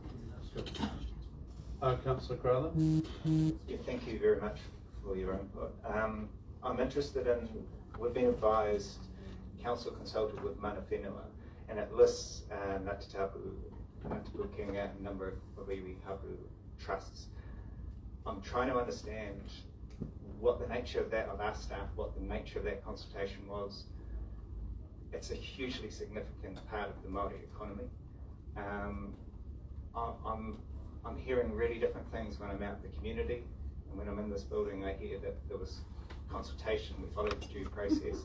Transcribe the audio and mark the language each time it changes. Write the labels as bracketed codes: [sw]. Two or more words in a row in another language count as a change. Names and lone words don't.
[en] Councillor Crowther? Yeah, thank you very much for your input. I'm interested in, we've been advised, council consulted with [mi] Mana Whenua, [en] and it lists Ngāti Tapu, Ngāti Pukenga, a number of [mi] iwi hapu [en] trusts. I'm trying to understand what the nature of that, of our staff, what the nature of that consultation was. It's a hugely significant part of the Māori economy. I'm hearing really different things when I'm out in the community, and when I'm in this building I hear that there was consultation, we followed the due process.